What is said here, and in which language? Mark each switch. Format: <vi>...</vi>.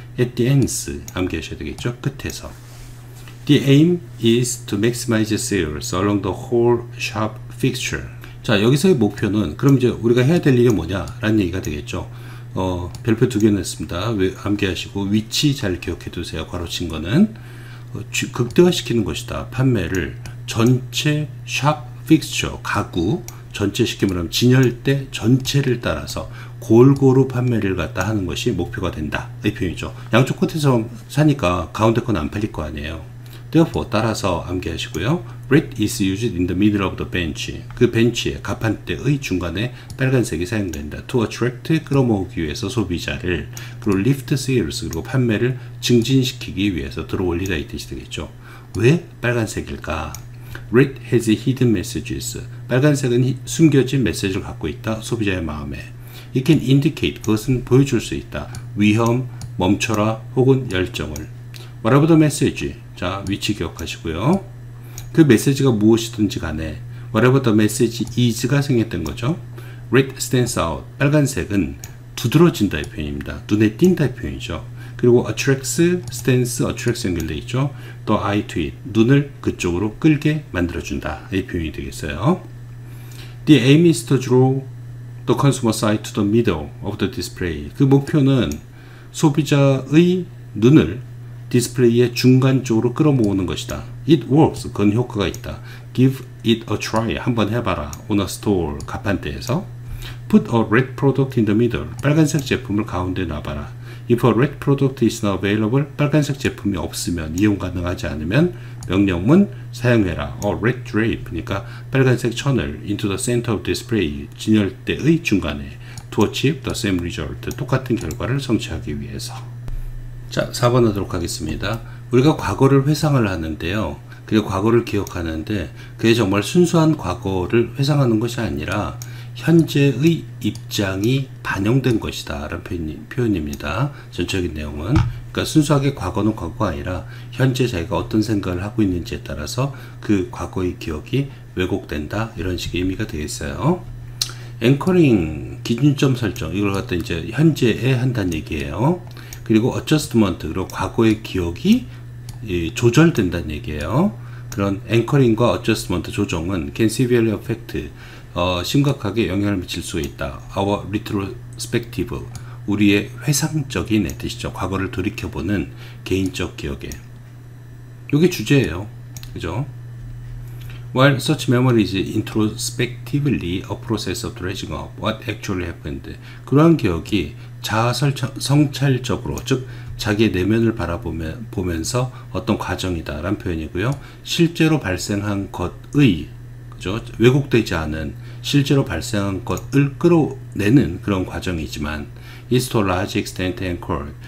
<en>at the ends,</en> <ko>암기하셔야 되겠죠. 끝에서.</ko> <en>The aim is to maximize sales along the whole shop fixture.</en> <ko>자, 여기서의 목표는, 그럼 이제 우리가 해야 될 일이 뭐냐 라는 얘기가 되겠죠. 별표 2개 냈습니다. 암기하시고 위치 잘 기억해 두세요. 괄호친 거는 극대화시키는 것이다. 판매를 전체 샵 픽스처, 가구 전체, 쉽게 말하면 진열대 전체를 따라서 골고루 판매를 갖다 하는 것이 목표가 된다 이 표현이죠. 양쪽 끝에서 사니까 가운데 건 안 팔릴 거 아니에요. therefore, 따라서 암기하시고요.</ko> <en>red is used in the middle of the bench,</en> <ko>그 벤치의 가판대의 중간에 빨간색이 사용된다.</ko> <en>to attract,</en> <ko>끌어모으기 위해서 소비자를. 그리고</ko> <en>lift sales,</en> <ko>그리고 판매를 증진시키기 위해서 들어올리다 이 뜻이 되겠죠. 왜 빨간색일까?</ko> <en>red has hidden messages,</en> <ko>빨간색은 숨겨진 메시지를 갖고 있다. 소비자의 마음에.</ko> <en>it can indicate,</en> <ko>그것은 보여줄 수 있다. 위험, 멈춰라, 혹은 열정을.</ko> <en>whatever the message,</en> <ko>자, 위치 기억하시고요. 그 메시지가 무엇이든지 간에</ko> <en>whatever the message is</en> <ko>가 생겼던 거죠.</ko> <en>red stands out,</en> <ko>빨간색은 두드러진다 이 표현입니다. 눈에 띈다 이 표현이죠. 그리고 attracts, stands, attracts 연결되어 있죠.</ko> <en>the eye to it,</en> <ko>눈을 그쪽으로 끌게 만들어준다 이 표현이 되겠어요.</ko> <en>The aim is to draw the consumer's eye to the middle of the display,</en> <ko>그 목표는 소비자의 눈을 디스플레이의 중간 쪽으로 끌어모으는 것이다.</ko> <en>It works,</en> <ko>그건 효과가 있다.</ko> <en>Give it a try,</en> <ko>한번 해봐라.</ko> <en>On a store,</en> <ko>가판대에서.</ko> <en>Put a red product in the middle,</en> <ko>빨간색 제품을 가운데 놔봐라.</ko> <en>If a red product is not available,</en> <ko>빨간색 제품이 없으면, 이용 가능하지 않으면 명령문 사용해라.</ko> <en>A red drape,</en> <ko>그러니까 빨간색 천을</ko> <en>into the center of display,</en> <ko>진열대의 중간에.</ko> <en>To achieve the same result,</en> <ko>똑같은 결과를 성취하기 위해서. 자, 4번 하도록 하겠습니다. 우리가 과거를 회상을 하는데요. 그리고 과거를 기억하는데 그게 정말 순수한 과거를 회상하는 것이 아니라 현재의 입장이 반영된 것이다 라는 표현입니다. 전체적인 내용은. 그러니까 순수하게 과거는 과거가 아니라 현재 자기가 어떤 생각을 하고 있는지에 따라서 그 과거의 기억이 왜곡된다, 이런 식의 의미가 되겠어요. 앵커링, 기준점 설정, 이걸 갖다 이제 현재에 한다는 얘기예요. 그리고 adjustment, 그리고 과거의 기억이 조절된다는 얘기예요. 그런 앵커링과 adjustment, 조정은</ko> <en>can severely affect,</en> <ko>심각하게 영향을 미칠 수가 있다.</ko> <en>our retrospective,</en> <ko>우리의 회상적인 뜻이죠. 과거를 돌이켜보는 개인적 기억에. 이게 주제예요. 그죠?</ko> <en>While such memory is introspectively a process of dredging up what actually happened.</en> <ko>그러한 기억이 자아 성찰적으로, 즉 자기의 내면을 바라보면서 어떤 과정이다 라는 표현이고요. 실제로 발생한 것의, 그죠? 왜곡되지 않은 실제로 발생한 것을 끌어내는 그런 과정이지만</ko> <en>is to a large extent anchored.</en>